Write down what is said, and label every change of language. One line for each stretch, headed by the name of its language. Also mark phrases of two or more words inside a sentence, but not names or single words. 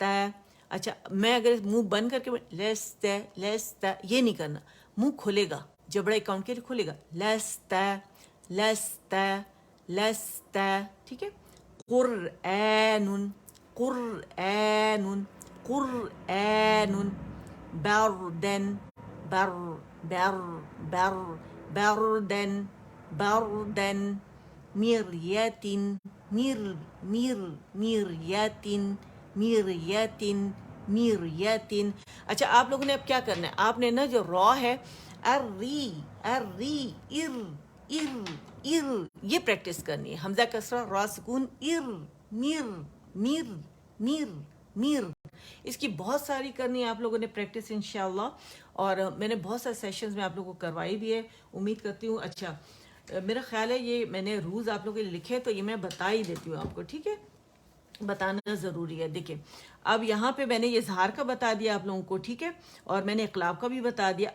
Urdu: اچھا میں اگر منہ بند کر کے لست لست یہ نہیں کرنا، منہ کھلے گا، جبڑا اکاؤنٹ کے لیے کھلے گا. لست لست لست, ٹھیک ہے. قرآن, قرآن, قرآن. بردن, بر, بر, بر, بردن, بردن. مرية, مر, مر, مرية, مرية, مرية. اچھا آپ لوگوں نے اب کیا کرنا ہے, آپ نے نا جو را ہے اری, اری, ار, ار, ار, یہ پریکٹس کرنی ہے. حمزہ کسرہ, را سکون, ار, مر, مر, مر, مر. اس کی بہت ساری کرنی ہے آپ لوگوں نے پریکٹس انشاءاللہ, اور میں نے بہت سارے سیشنز میں آپ لوگوں کو کروائی بھی ہے, امید کرتی ہوں. اچھا میرا خیال ہے یہ میں نے رولز آپ لوگوں کے لیے لکھے, تو یہ میں بتا ہی دیتی ہوں آپ کو, ٹھیک ہے, بتانا ضروری ہے. دیکھیں اب یہاں پہ میں نے یہ اظہار کا بتا دیا آپ لوگوں کو, ٹھیک ہے, اور میں نے اقلاب کا بھی بتا دیا.